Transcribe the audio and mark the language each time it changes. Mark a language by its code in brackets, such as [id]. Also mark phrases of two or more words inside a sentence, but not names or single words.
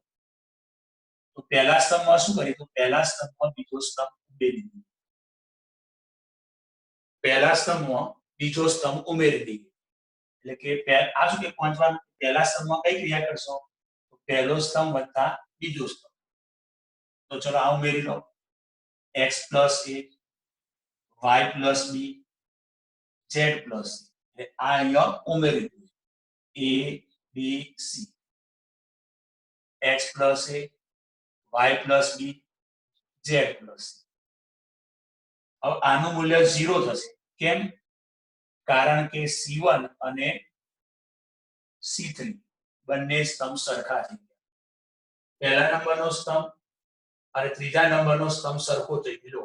[gu] તો પહેલા સ્તંભમાં શું કરીએ તો પહેલા સ્તંભમાં બીજો સ્તંભ ઉમેરી દઈએ. પહેલા સ્તંભમાં બીજો સ્તંભ ઉમેરી દઈએ. એટલે કે આ શું કે પહોંચવાનું પહેલા સ્તંભમાં કઈ ક્રિયા કરશો તો પહેલો સ્તંભ વત્તા બીજો સ્તંભ. તો ચલો આ ઉમેરી લો. [en] x plus a y plus b z plus c. [gu] એટલે આ અહીંયા ઉમેરી દઈએ. [en] a b c x plus a y plus b z plus c. [gu] હવે આનું મૂલ્ય 0 થશે. કેમ? કારણ કે c1 અને c3 બંને સ્તંભ સરખા થઈ ગયા. પહેલા નંબરનો સ્તંભ અને ત્રીજા નંબરનો સ્તંભ સરખો થઈ ગયો.